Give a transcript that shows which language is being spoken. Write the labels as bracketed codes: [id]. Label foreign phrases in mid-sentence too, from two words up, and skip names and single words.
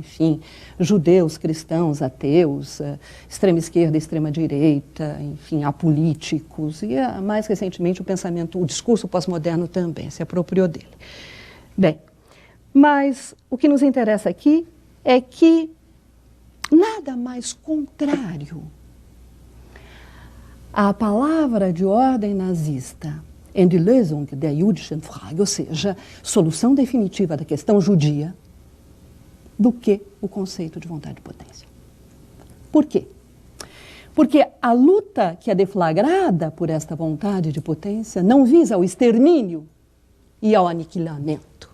[pt] Enfim, judeus, cristãos, ateus, extrema esquerda, extrema direita, enfim, apolíticos e mais recentemente o discurso pós-moderno também se apropriou dele. Bem, mas o que nos interessa aqui é que nada mais contrário à palavra de ordem nazista em [de] die Lösung der jüdischen Frage, [pt] ou seja, solução definitiva da questão judia, do que o conceito de vontade de potência. Por quê? Porque a luta que é deflagrada por esta vontade de potência não visa ao extermínio e ao aniquilamento.